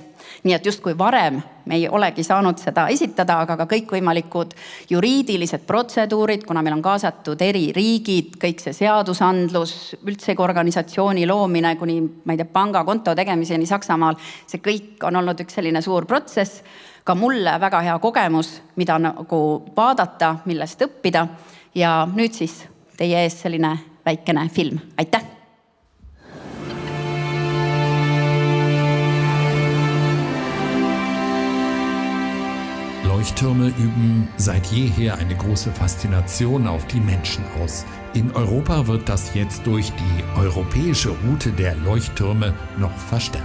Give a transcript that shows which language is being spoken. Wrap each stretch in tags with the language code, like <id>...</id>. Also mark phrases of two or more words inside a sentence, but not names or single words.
<et>Nii et justkui varem me ei olegi saanud seda esitada, aga ka kõikvõimalikud juriidilised protseduurid, kuna meil on kaasatud eri riigid, kõik see seadusandlus, üldsegi organisatsiooni loomine kuni, ma ei tea, pangakonto tegemiseni Saksamaal, see kõik on olnud üks selline suur protsess. Ka mulle väga hea kogemus, mida nagu vaadata, millest õppida. Ja nüüd siis teie ees selline väikene film. Aitäh!</et> <de>Leuchttürme üben seit jeher eine große Faszination auf die Menschen aus. In Europa wird das jetzt durch die europäische Route der Leuchttürme noch verstärkt.</de>